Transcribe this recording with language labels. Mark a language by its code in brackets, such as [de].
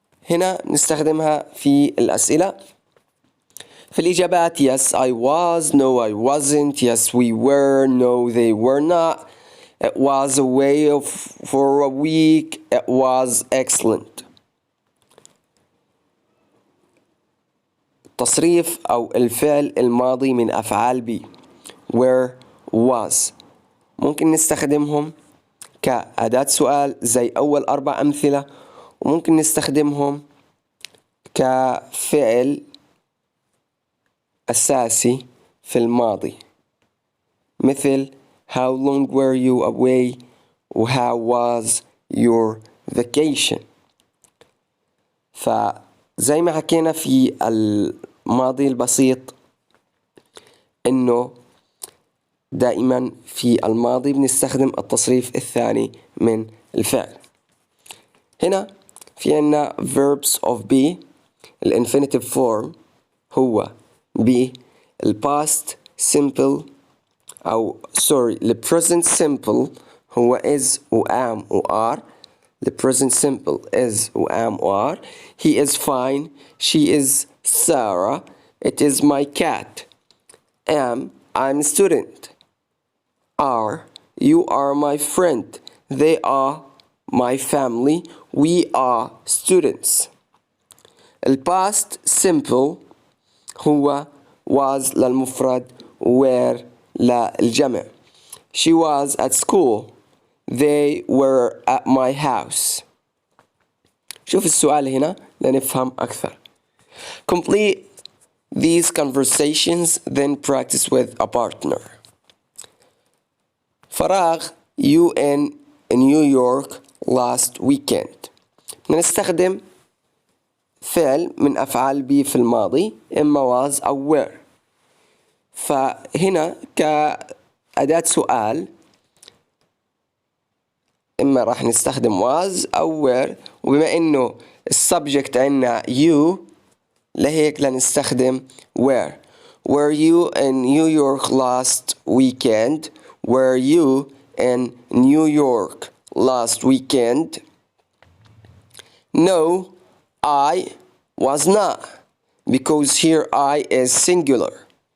[ar] هنا نستخدمها في الأسئلة. في الإجابات [en] yes I was, no I wasn't, yes we were, no they were not. It was away for a week. It was excellent. [ar] تصريف أو الفعل الماضي من أفعال بي. where was ممكن نستخدمهم كأداة سؤال زي أول 4 أمثلة، وممكن نستخدمهم كفعل أساسي في الماضي مثل [en] how long were you away [ar] و [en] how was your vacation. [ar] فزي ما حكينا في الماضي البسيط إنه دائما في الماضي بنستخدم التصريف الثاني من الفعل. هنا في عنا verbs of be. الانفينيتيف form هو be. [en] الباست simple أو the present simple هو is و am و are. The present simple is و am و are. He is fine. She is Sarah. It is my cat. I'm a student. Are you are my friend. They are my family. We are students. [ar] الباست simple هو was للمفرد were للجمع. [en] She was at school. They were at my house. [ar] شوف السؤال هنا لنفهم أكثر. [en] Complete these conversations, then practice with a partner. فراغ you in New York last weekend. [ar] نستخدم فعل من أفعال بي في الماضي إما was أو were. فهنا كأداة سؤال إما راح نستخدم was أو were، وبما إنه السبجكت عنا you لهيك لنستخدم were. [en] Were you in New York last weekend? Were you in New York last weekend? No, I was not, because here I is singular.